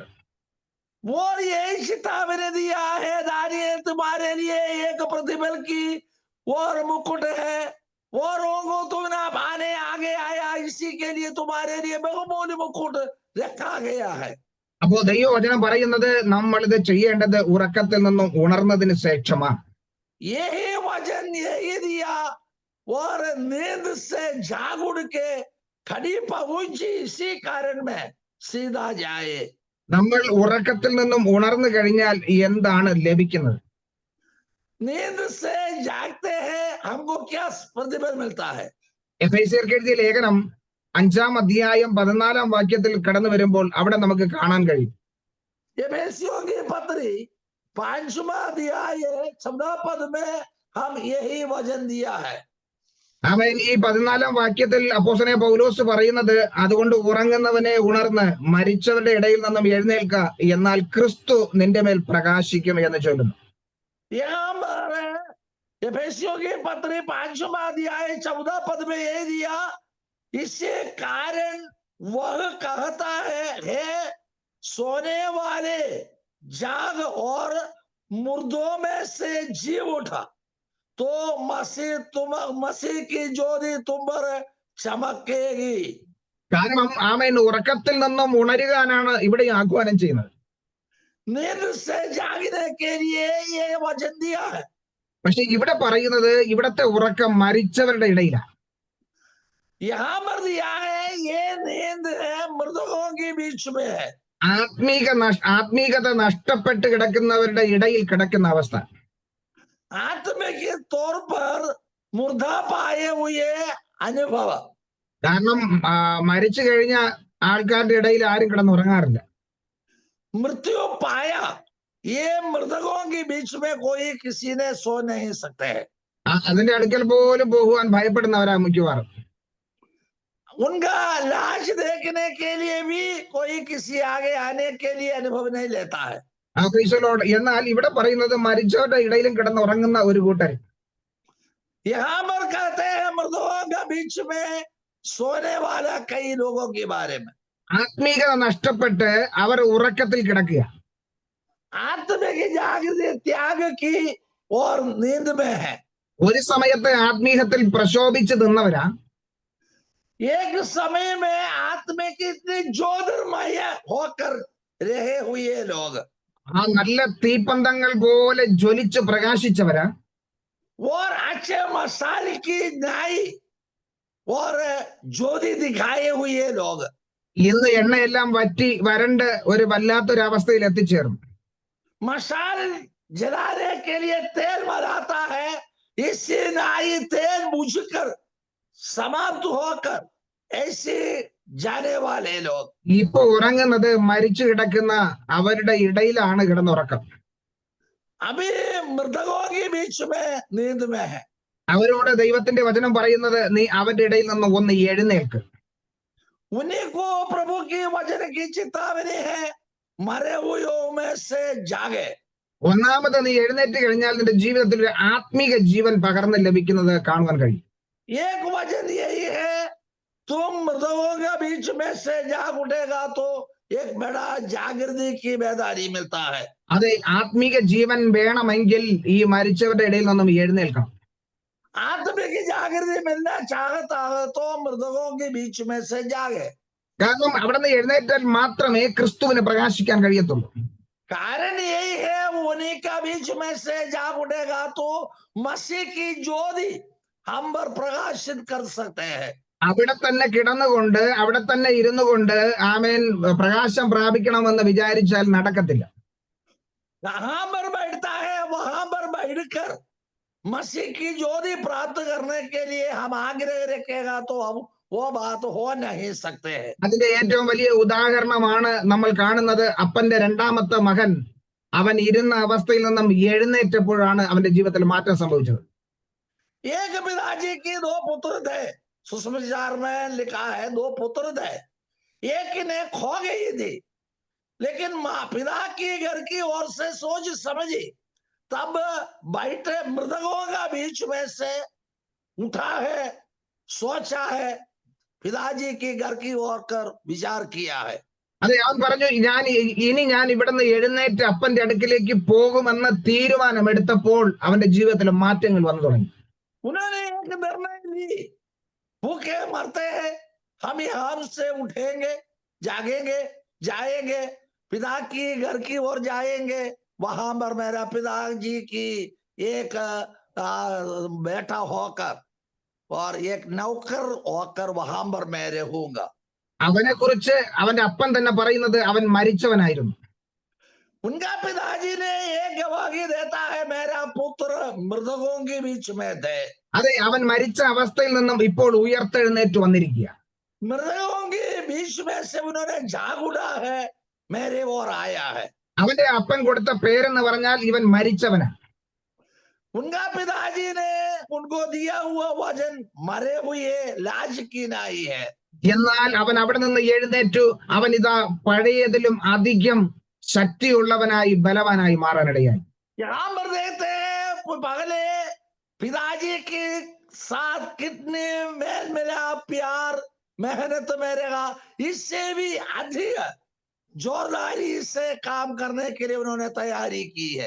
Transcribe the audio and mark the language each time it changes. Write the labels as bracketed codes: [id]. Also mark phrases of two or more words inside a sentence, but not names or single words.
[hi] वो यही चेतावनी दिया है, दानियेल तुम्हारे लिए एक प्रतिफल की और मुकुट है, और को तुम ना पाने आगे आया, इसी के लिए तुम्हारे लिए बहुमूल्य मुकुट रखा गया है. [ml] അപ്പോ ദൈവവചനം പറയുന്നത് നമ്മൾ ഇത് ചെയ്യേണ്ടത് ഉറക്കത്തിൽ നിന്നും ഉണർന്നതിന് ശേഷമാണ്. [hi] यही वचन यही दिया, और नींद से जाग उड़ के खड़ी पहुंची, इसी कारण में सीधा जाए. [ml] നമ്മൾ ഉറക്കത്തിൽ നിന്നും ഉണർന്നു കഴിഞ്ഞാൽ എന്താണ് ലഭിക്കുന്നത്? [hi] नींद से जागते हैं हमको क्या प्रतिफल मिलता है? [ml] എഫേസ്യർക്ക് എഴുതിയ ലേഖനം 5-ാം അധ്യായം 14-ാം വാക്യത്തിൽ കടന്നു വരുമ്പോൾ അവിടെ നമുക്ക് കാണാൻ കഴിയും. [hi] एफेसियों की पत्री 5वां अध्याय 14 पद में हम यही वचन दिया है. [ml] ആമേൻ. ഈ 14-ാം വാക്യത്തിൽ അപ്പോസ്തലനായ പൗലോസ് പറയുന്നത്, അതുകൊണ്ട് ഉറങ്ങുന്നവനെ ഉണർന്ന് മരിച്ചവരുടെ ഇടയിൽ നിന്നും എഴുന്നേൽക്ക, എന്നാൽ ക്രിസ്തു നിന്റെ മേൽ പ്രകാശിക്കും എന്ന് ചൊല്ലുന്നു. [hi] यहाँ पर एफेसियों की पत्री 5वां अध्याय 14 पद में ये दिया, इससे कारण वह कहता है सोने वाले जाग और मुर्दों में से जी उठा तो मसीह की ज्योति तुम पर चमकेगी. [ml] കാരണം ആമേൻ, ഉറക്കത്തിൽ നിന്നും ഉണരുവാനാണ് ഇവിടെ ആഹ്വാനം ചെയ്യുന്നത്. [hi] नींद से जागने के लिए ये वचन दिया है. [ml] പക്ഷെ ഇവിടെ പറയുന്നത് ഇവിടത്തെ ഉറക്കം മരിച്ചവരുടെ ഇടയിലാണ്. [hi] यहाँ पर दिया है ये नींद है मृतकों के बीच में है. [ml] ആത്മീകത നഷ്ടപ്പെട്ട് കിടക്കുന്നവരുടെ ഇടയിൽ കിടക്കുന്ന അവസ്ഥ. [hi] आत्मा के तौर पर मुर्दा पाए हुए अनुभव. [ml] കാരണം മരിച്ചു കഴിഞ്ഞ ആൾക്കാരുടെ ഇടയിൽ ആരും കിടന്നുറങ്ങാറില്ല. [hi] मृत्यु पाया, ये मृतकों के बीच में कोई किसी ने सो नहीं सकते हैं। [ml] അതിന്റെ അടുക്കൽ പോലും പോകുവാൻ ഭയപ്പെടുന്നവരാ മിക്കവാറും. [hi] उनका लाश देखने के लिए भी कोई किसी आगे आने के लिए अनुभव नहीं लेता है। [ml] ക്രിസ്തുവിനോട് എന്നാൽ ഇവിടെ പറയുന്നത് മരിച്ചവരുടെ ഇടയിലും കിടന്നുറങ്ങുന്ന ഒരു കൂട്ടർ. [hi] यहाँ पर कहते हैं मृतकों के बीच में सोने वाला कई लोगों के बारे में। [ml] ആത്മീയത നഷ്ടപ്പെട്ട് അവർ ഉറക്കത്തിൽ കിടക്കുക. [hi] आत्मा की जागृति त्याग की और नींद में है। [ml] ഒരു സമയത്ത് ആത്മീയത്തിൽ പ്രശോഭിച്ച് നിന്നവരാ. [hi] एक समय में आत्मा की इतनी ज्योतिर्मय होकर रहे हुए लोग, [ml] ആ നല്ല തീപ്പന്തങ്ങൾ പോലെ ജ്വലിച്ച് പ്രകാശിച്ചവരാ. [hi] और अच्छे मसाले की नाई और ज्योति दिखाए हुए लोग, [ml] ഇന്ന് എണ്ണയെല്ലാം വറ്റി വരണ്ട് ഒരു വല്ലാത്തൊരവസ്ഥയിൽ എത്തിച്ചേർന്നു. [hi] मसाल जलाने के लिए तेल मराता है, इससे नाई तेल बुझकर समाप्त होकर ऐसे जाने वाले लोग [ml] ഇപ്പൊ ഉറങ്ങുന്നത് മരിച്ചു കിടക്കുന്ന അവരുടെ ഇടയിലാണ് കിടന്നുറക്കം. [hi] अभी मृतकों के बीच में नींद में है। [ml] അവരോട് ദൈവത്തിന്റെ വചനം പറയുന്നത് നീ അവരുടെ ഇടയിൽ നിന്ന് ഒന്ന് എഴുന്നേൽക്ക്. [hi] उन्हीं को प्रभु की वचन की चेतावनी है, मरे हुओं में से जागे। [ml] ഒന്നാമത് നീ എഴുന്നേറ്റ് കഴിഞ്ഞാൽ നിന്റെ ജീവിതത്തിൽ ഒരു ആത്മീക ജീവൻ പകർന്ന് ലഭിക്കുന്നത് കാണുവാൻ കഴിയും. [hi] एक वचन यही है, तुम मृतकों के बीच में से जाग उठेगा तो एक बड़ा जागृति की बेदारी मिलता है। [ml] അതെ, ആത്മീക ജീവൻ വേണമെങ്കിൽ ഈ മരിച്ചവരുടെ ഇടയിൽ നിന്നും എഴുന്നേൽക്കണം. [hi] आत्मा की जागृति मिलना चाहता है तो मृतकों के बीच में से जागे। [ml] കാരണം അവിടെ നിന്ന് എഴുന്നേറ്റാൽ മാത്രമേ ക്രിസ്തുവിന് പ്രകാശിക്കാൻ കഴിയത്തുള്ളൂ. [hi] कारण यही है, उन्हीं का बीच में से जाग उठेगा तो मसीह की ज्योति हम पर प्रकाशित कर सकते हैं। [ml] അവിടെ തന്നെ കിടന്നുകൊണ്ട് അവിടെ തന്നെ ഇരുന്നു കൊണ്ട് ആമേൻ പ്രകാശം പ്രാപിക്കണമെന്ന് വിചാരിച്ചാൽ നടക്കത്തില്ല. [hi] कहां पर बैठता है वहां पर बैठकर मसीह की ज्योति प्राप्त करने के लिए हम आग्रह रखेगा तो हम वो बात हो नहीं सकते हैं। [ml] അതിന്റെ ഏറ്റവും വലിയ ഉദാഹരണമാണ് നമ്മൾ കാണുന്നത്. അപ്പന്റെ രണ്ടാമത്തെ മകൻ അവൻ ഇരുന്ന അവസ്ഥയിൽ നിന്നും എഴുന്നേറ്റപ്പോഴാണ് അവന്റെ ജീവിതത്തിൽ മാറ്റം സംഭവിച്ചത്. [hi] एक पिताजी की दो पुत्र थे, सुसमाचार में लिखा है 2 पुत्र थे, एक ने खो गई थी, लेकिन माँ पिता की घर की ओर से सोच समझी, तब बैठे मृतकों का बीच में से उठा है, सोचा है, पिताजी की घर की ओर कर विचार किया है। [ml] അതെ, അവൻ പറഞ്ഞു ഞാൻ ഇവിടുന്ന് എഴുന്നേറ്റ് അപ്പന്റെ അടുക്കിലേക്ക് പോകുമെന്ന് തീരുമാനമെടുത്തപ്പോൾ അവന്റെ ജീവിതത്തിൽ മാറ്റങ്ങൾ വന്നു തുടങ്ങി. [hi] उन्होंने एक निर्णय ली, भूखे मरते हैं, हम यहाँ से उठेंगे, जागेंगे, जाएंगे, पिता की घर की ओर जाएंगे, वहां पर मेरा पिताजी की एक बेटा होकर और एक नौकर होकर वहां पर मैं रहूंगा। [ml] അവനെ കുറിച്ച് അവന്റെ അപ്പൻ തന്നെ പറയുന്നത് അവൻ മരിച്ചവനായിരുന്നു. [hi] उनका पिताजी ने एक गवाही देता है, मेरा पुत्र मृतकों के बीच में थे। [ml] അതെ, അവൻ മരിച്ച അവസ്ഥയിൽ നിന്നും ഇപ്പോൾ ഉയർത്തെഴുന്നേറ്റ് വന്നിരിക്കുക. [hi] मृतकों के बीच में से उन्होंने जाग उठा है, मेरे ओर आया है। [ml] അവന്റെ അപ്പൻ കൊടുത്ത പേരെന്ന് പറഞ്ഞാൽ ഇവൻ മരിച്ചവനാ. [hi] उनका पिताजी ने उनको दिया हुआ वचन मरे हुए लाज की नाई है। [ml] എന്നാൽ അവൻ അവിടെ നിന്ന് എഴുന്നേറ്റു. അവൻ ഇതാ പഴയതിലും അധികം ശക്തിയുള്ളവനായി ബലവാനായി മാറാനിടയായി. [hi] यहाँ पर देखते हैं पहले पिताजी के साथ कितने मेल मिलाप, प्यार, मेहनत मेरेगा, इससे भी अधिक जोरदारी से काम करने के लिए उन्होंने तैयारी की है।